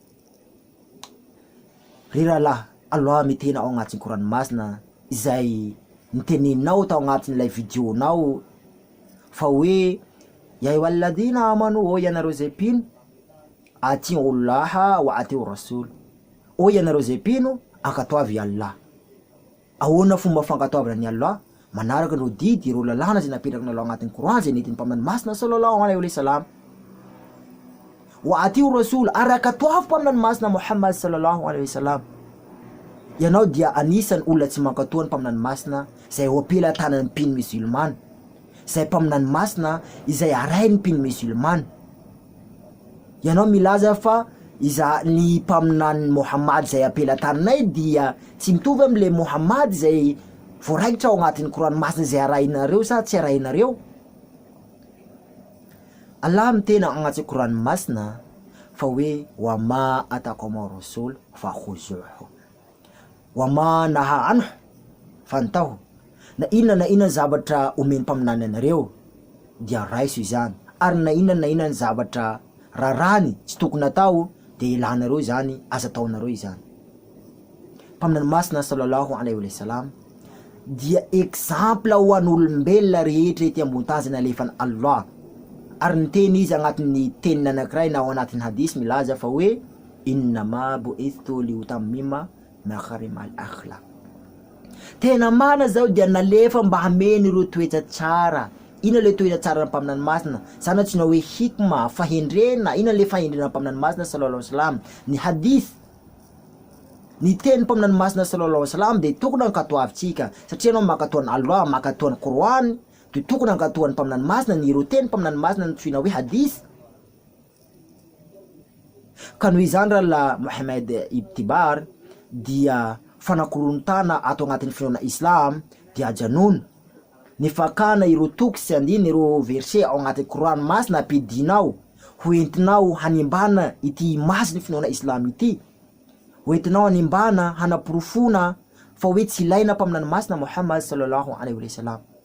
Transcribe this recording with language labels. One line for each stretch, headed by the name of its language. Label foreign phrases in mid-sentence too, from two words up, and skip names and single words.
Malagasy: Riralahy, Allah mitena ao anatin'ny Qur'an masina izay niteneninao tao anatin'ilay videonao fa hoe
Arabic: يا أيها الذين آمنوا,
Malagasy: o ianareo zay mpino,
Arabic: أطيعوا الله وأطيعوا الرسول,
Malagasy: o ianareo zay mpino ankatoavy Allah. Ahoana fomba fankatoavana ny Allah? Manaraka ireo didy, ireo lalàna zay napetrakinao ao anatin'ny Qur'an zay nentin'ny mpaminany masina
Arabic: صلى الله عليه وسلم. وأطيعوا الرسول,
Malagasy: ary ankatoavy mpaminany masina Muhammad
Arabic: صلى الله عليه وسلم.
Malagasy: Yanao dia anisan'ny olona tsy mankatoa ny mpaminany masina izay opelantanan'ny mpino musulman, izay mpaminany masina izay arain'ny mpino musulman. Yanao milaza fa ny mpaminany Muhammad izay apelantananay dia tsy mitovy am'le Muhammad izay voaraikitra ao anatin'ny Qur'an masina izay arainareo sa tsy arainareo. Allah mitena agnatin'ny Qur'an masina fa hoe
Arabic: وما آتاكم الرسول فخذوه وما نهاكم عنه فانتهوا.
Malagasy: Na inona zavatra omeny mpaminany anareo dia raiso izany, ary na inona zavatra rarany tsy tokony atao dia ilanareo izany, aza ataonareo izany. Mpaminany masina
Arabic: صلى الله عليه وسلم
Malagasy: dia exemple ho an'olombelona rehetra ety ambony tany izay nalefany Allah. Ary niteny izy agnatin'ny teniny anankiray na ao anatin'ny hadith milaza fa hoe
Arabic: إنما بعثت لأتمم مكارم الأخلاق.
Malagasy: Tena marina zao dia nalefa mba hameny ireo toetra tsara. Ina le toetra tsara ny mpaminany masina? Sanatsina hoe hikma, fahendrena. Ina le fahendrena mpaminany masina
Arabic: صلى الله عليه وسلم?
Malagasy: Ny hadith, ny teny mpaminany masina
Arabic: صلى الله عليه وسلم
Malagasy: dia tokony ankatoavitsika, satria anao mankatoa ny Allah, mankatoa ny Qur'an, dia tokony ankatoa ny mpaminany masina ny ireo teny mpaminany masina ny toina hoe hadith. Ka noho izany raha la Mohamed Itibar dia fanakorontana ato anatin'ny finoana Islam dia ajanona ny fakana ireo tokisy andiny ireo verset ao agnaty Korany masina ampidinao hoentinao hanimbana ity masina finoana islam ity, hoentinao hanimbana hanaporofona fa hoe tsy ilaina mpaminany masina Muhammad
Arabic: صلى الله عليه وسلم.